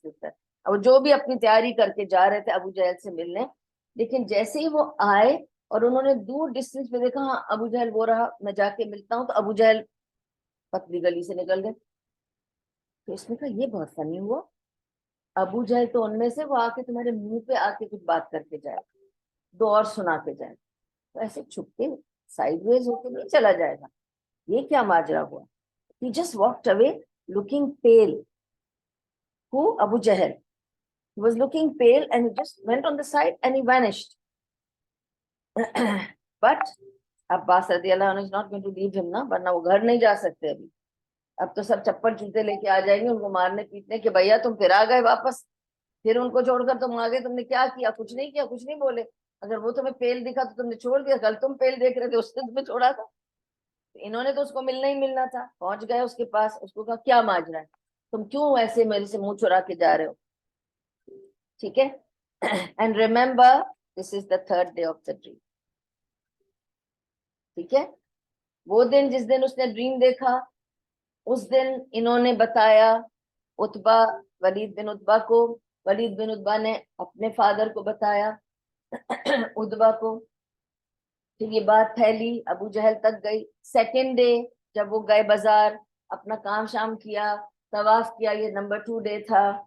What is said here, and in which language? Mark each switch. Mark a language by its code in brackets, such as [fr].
[ur] اور جو بھی اپنی تیاری کر کے جا رہے تھے ابو جہل سے ملنے، لیکن جیسے ہی وہ آئے اور انہوں نے دور ڈسٹینس پہ دیکھا، ہاں ابو جہل وہ رہا، میں جا کے ملتا ہوں، تو ابو جہل پتلی گلی سے نکل گئے. تو اس نے کہا یہ بہت فنی ہوا، ابو جہل تو ان میں سے، وہ آ کے تمہارے منہ پہ آ کے کچھ بات کر کے جائے، دو اور سنا کے جائے، تو ایسے چھپ کے سائڈ ویز ہو کے نہیں چلا جائے گا. یہ کیا ماجرا ہوا؟ [en] He just walked away looking pale. Who? Abu Jahl. He was looking pale and he just went on the side and he vanished. But Abbas رضی اللہ عنہ is not going to leave him نا، [ur] ورنہ وہ گھر نہیں جا سکتے ابھی. اب تو سب چپل جوتے لے کے آ جائیں گے ان کو مارنے پیٹنے کہ بھیا تم پھر آ گئے واپس، پھر ان کو چھوڑ کر تم آ گئے، تم نے کیا کیا؟ کچھ نہیں کیا، کچھ نہیں بولے. اگر وہ تمہیں پیل دکھا تو تم نے چھوڑ دیا، کل تم پیل دیکھ رہے تھے اس نے تمہیں چھوڑا تھا. انہوں نے تو اس کو ملنا ہی ملنا تھا. پہنچ گئے اس کے پاس، اس کو کہا کیا ماجرا ہے، تم کیوں ایسے میرے سے منہ چرا کے جا رہے ہو؟ ٹھیک ہے. [en] And remember this is the third day of the dream. [ur] ٹھیک ہے، وہ دن جس دن اس نے ڈریم دیکھا، اس دن انہوں نے بتایا عتبہ، ولید بن عتبہ کو، ولید بن عتبہ نے اپنے فادر کو بتایا عتبہ کو. پھر یہ بات پھیلی، ابو جہل تک گئی. سیکنڈ ڈے جب وہ گئے بازار، اپنا کام شام کیا، طواف کیا، یہ نمبر 2 ڈے تھا.